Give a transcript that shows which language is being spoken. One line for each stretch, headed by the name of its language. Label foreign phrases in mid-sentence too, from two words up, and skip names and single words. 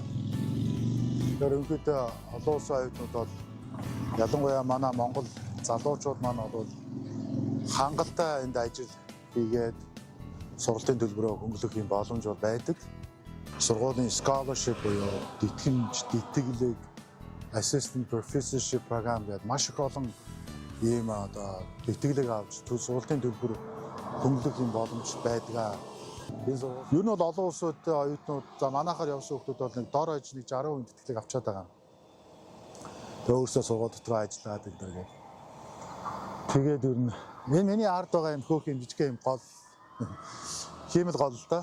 Mongolian: Тэгэхээр өнөөдөр олон улсын оюутнууд бол ялангуяа манай Монгол залуучууд маань бол хангалттай энд ажил хийгээд сургалтын төлбөрөөр хөнгөлөх юм боломж бол байдаг. Сургуулийн scholarship буюу тэтгэлэг
English: assistant professorship program
Mongolian: гэдэг маш их олон ийм тэтгэлэг авч сургалтын төлбөр хөнгөлөх юм боломж байдаг. Ер нь бол олон улсуудын оюутнууд за манайхаар явсан хүмүүс бол нэг дор хаяж нэг 60% тэтгэлэг авчаад байгаа. Тэгээ өөрсдөө сургууль дотор ажиллаад байдаг. Тэгээд ер нь миний ард байгаа юм хөөх юм жижиг юм гол хиймэл гол л да.